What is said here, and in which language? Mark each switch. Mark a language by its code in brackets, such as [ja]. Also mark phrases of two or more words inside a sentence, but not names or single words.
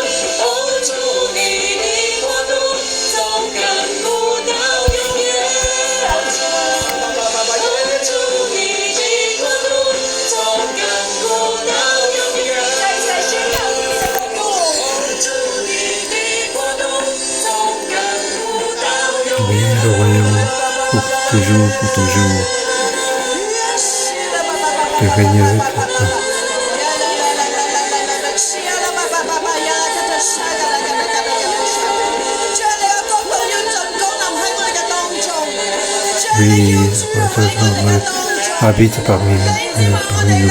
[zh] 哦，主你的国度从亘古到永远。哦，主你的国度从亘古到永远。再宣告你的国度。哦，主你的国度从亘古到永远。 [fr] Oui, le royaume, pour toujours, de régner avec toi. Oui, habite parmi nous.